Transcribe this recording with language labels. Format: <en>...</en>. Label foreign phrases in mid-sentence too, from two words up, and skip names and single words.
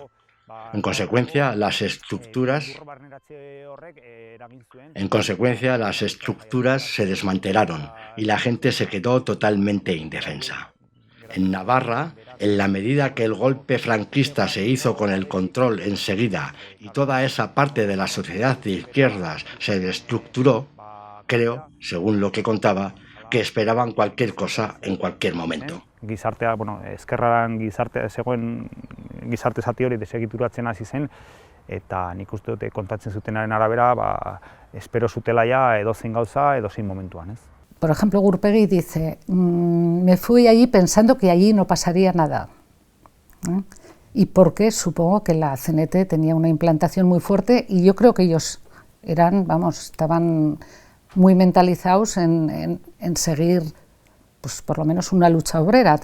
<es>En consecuencia, las estructuras se desmantelaron y la gente se quedó totalmente indefensa. En Navarra, en la medida que el golpe franquista se hizo con el control enseguida y toda esa parte de la sociedad de izquierdas se destructuró, creo, según lo que contaba, que esperaban cualquier cosa en cualquier momento.</es> <eu>Gizartea, ezkerraren zegoen gizarte zati hori desegituratzen hasi zen, eta nik uste dute kontatzen zutenaren arabera, espero zutela ja edozein gauza, edozein momentuan, ez?</eu> <es>Por ejemplo, Gurpegi dice, me fui allí pensando que allí no pasaría nada. Y porque supongo que la CNT tenía una implantación muy fuerte y yo creo que ellos estaban muy mentalizados en seguir, pues por lo menos una lucha obrera.</es>